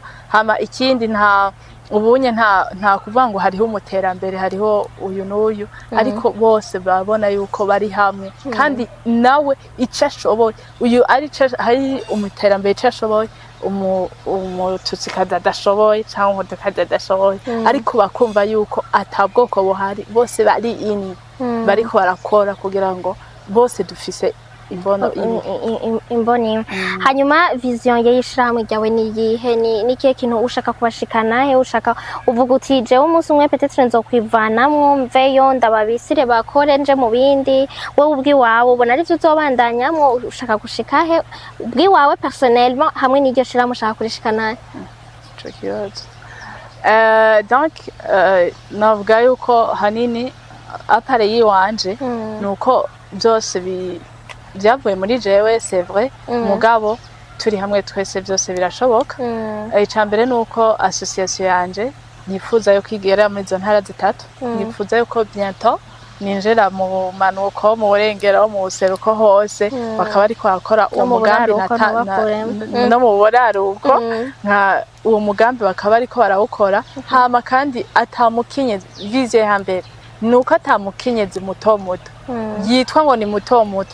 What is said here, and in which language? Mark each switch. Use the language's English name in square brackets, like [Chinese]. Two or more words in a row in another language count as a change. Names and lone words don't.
[Rundi] hama ikindi ubunye nta kuvuga ngo hariho umuterambere hariho uyu n'uyu ariko bose babona yuko bari hamwe kandi nawe ico ashoboye uyu hari umuterambere ico ashoboye umututsi kadadashoboye cyangwa umudukazi adashoboye ariko bakumva yuko atabwoko buhari bose bari bariko barakora kugira ngo bose dufise imboni hanyuma vision y'ishirahamwe ryawe ni yihe ni kihe kintu ushaka kubashikana he ushaka uvuga uti jewe umunsi umwe peut-être nzokwivanamwo mveyo ndababisire bakore nje mu bindi wowe ubwiwawe ubona ari byo uzobandanyamwo ushaka gushika he ubwiwawe personnellement hamwe n'iryo shirahamwe ushaka kurishikana donc navuga yuko hanini appareil wanje nuko byose byavuye muri jewe [French] c'est vrai [Rundi] mugabo turi hamwe twese byose birashoboka icambere nuko association yanje nifuza yo kwigera muri zo ntara zitatu nifuza yuko bientôt ninjira mu manuko mu burengero mu buseruko hose bakaba ariko akora uwo mugambi no mu buraruko nka uwo mugambi bakaba ariko barawukora hama kandi atamukinye vision hambere nuko atamukenyezi muto muto yitwa ngo ni muto muto